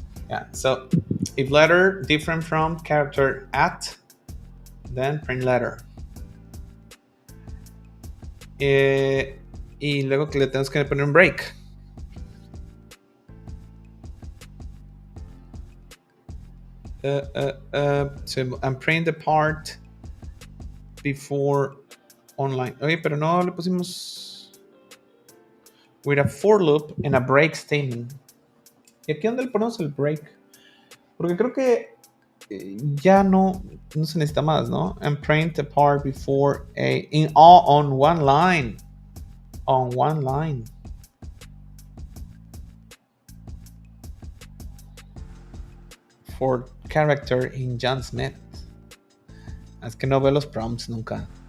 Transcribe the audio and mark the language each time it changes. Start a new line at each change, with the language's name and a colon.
English: Yeah, so if letter different from character at, then print letter.
Spanish: Y luego que le tenemos que poner un break.
English: So I'm print the part before online.
Spanish: Oye, pero no le pusimos
English: with a for loop and a break statement.
Spanish: ¿Y aquí dónde le ponemos el break? Porque creo que ya no se necesita más, ¿no?
English: And print the part before on one line. On one line. For character in John Smith.
Spanish: Es que no veo los prompts nunca.